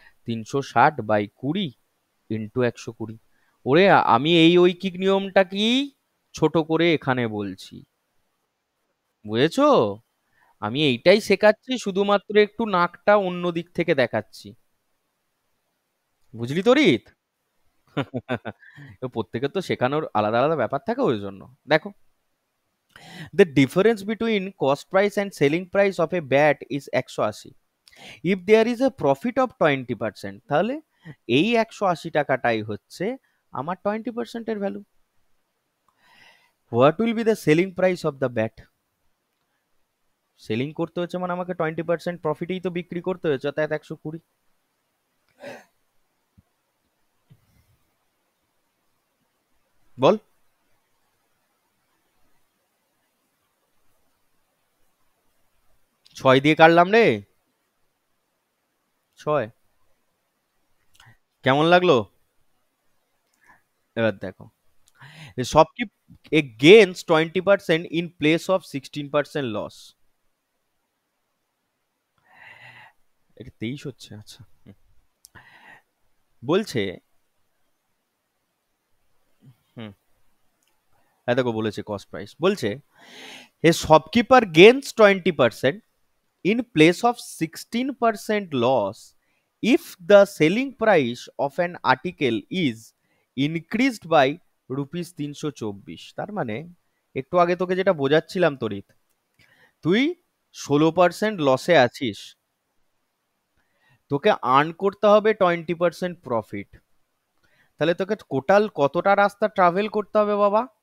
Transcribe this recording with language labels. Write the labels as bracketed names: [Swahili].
[Bangla] 360/20 into 120। ওরে, আমি এই ঐকিক নিয়মটা কি ছোট করে এখানে বলছি, বুঝেছো? আমি এইটাই শেখাচ্ছি, শুধুমাত্র একটু নাকটা অন্য দিক থেকে দেখাচ্ছি। বুঝলি তো রিত? প্রত্যেকের তো শেখানোর আলাদা আলাদা ব্যাপার থাকে, ওই জন্য। দেখো, [English] the difference between cost price and selling price of a bat is 180. If there is a profit of 20%, [Bangla] তাহলে এই 180 টাকাটাই হচ্ছে আমার 20% এর value. [English] What will be the selling price of the bat? [Bangla] Selling করতে হচ্ছে মানে আমাকে 20% প্রফিটেই তো বিক্রি করতে হয়েছে, অর্থাৎ 120। বল। 6 দিয়ে কাটলাম রে। 6। কেমন লাগলো? এবার দেখো, [English] shopkeep gains 20% in place of 16% loss। [Bangla] এটা 23 হচ্ছে, আচ্ছা। বলছে, হুম, হ্যাঁ দেখো বলেছে কস্ট প্রাইস, বলছে [English] a shopkeeper gains 20% in place of 16% loss if the selling price of an article is increased by rupees 324। [Bangla] তার মানে একটু আগে তোকে যেটা বোঝাচ্ছিলাম তরিত, তুই 16% লসে আছিস, তোকে আর্ন করতে হবে 20% প্রফিট। তাহলে তোকে টোটাল কতটা রাস্তা ট্রাভেল করতে হবে বাবা?